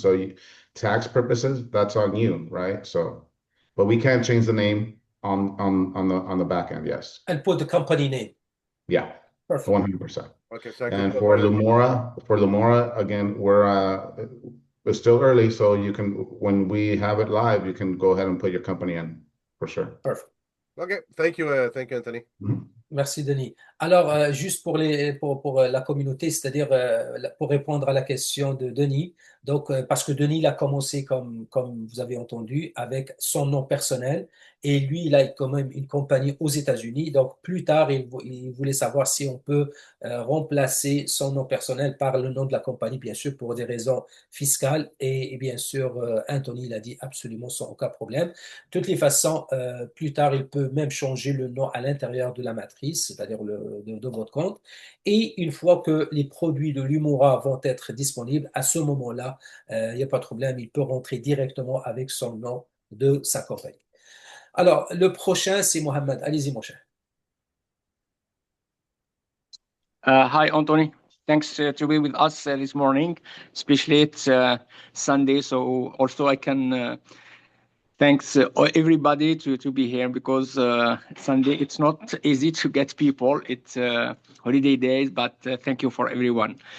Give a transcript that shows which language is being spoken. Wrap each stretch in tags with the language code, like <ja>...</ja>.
<en>So tax purposes, that's on you, right? So, but we can change the name on the back end, yes. And put the company name. Yeah, Perfect. 100%. Okay, so And for Lumora, again, we're still early, so when we have it live, you can go ahead and put your company in for sure. Perfect. Okay, thank you, Anthony. Mm-hmm.</en> <fr>Merci, Denis. Alors, juste pour la communauté, c'est-à-dire pour répondre à la question de Denis, donc parce que Denis il a commencé comme vous avez entendu avec son nom personnel et lui il a quand même une compagnie aux États-Unis. Donc plus tard il voulait savoir si on peut remplacer son nom personnel par le nom de la compagnie, bien sûr pour des raisons fiscales et bien sûr Anthony il a dit absolument sans aucun problème. De toutes les façons, plus tard il peut même changer le nom à l'intérieur de la matrice, c'est-à-dire de votre compte. Et une fois que les produits de l'Umora vont être disponibles, à ce moment-là, il n'y a pas de problème, il peut rentrer directement avec son nom de sa compagnie. Alors, le prochain, c'est Mohamed. Allez-y, mon cher.</fr> <en>Hi, Anthony. Thanks to be with us this morning, especially it's Sunday. So also I can Thanks everybody to be here because Sunday it's not easy to get people. It's holiday days, but thank you for everyone.</en>